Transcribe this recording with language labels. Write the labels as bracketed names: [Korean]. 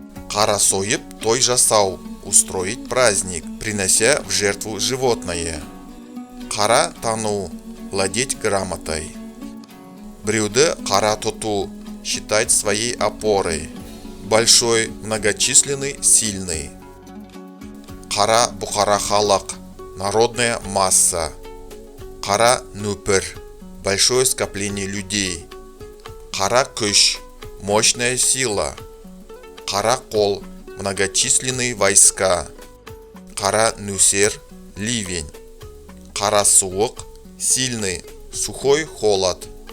[Kazakh] Кара сойып – той жасау, [Russian] устроить праздник, принося в жертву животное. [Kazakh] Кара тану – [Russian] владеть грамотой. [Kazakh] Біреуді кара тұту – [Russian] считать своей опорой. Большой, многочисленный, сильный. [Kazakh] Кара бұқара халық – [Russian] народная масса. [Kazakh] Кара нөпір [Russian] – большое скопление людей. [Kazakh] Кара күш – [Russian] мощная сила. [Kazakh] Кара қол – [Russian] многочисленные войска. [Kazakh] Кара нөсер – [Russian] ливень. [Kazakh] Кара суық – [Russian] сильный, сухой холод.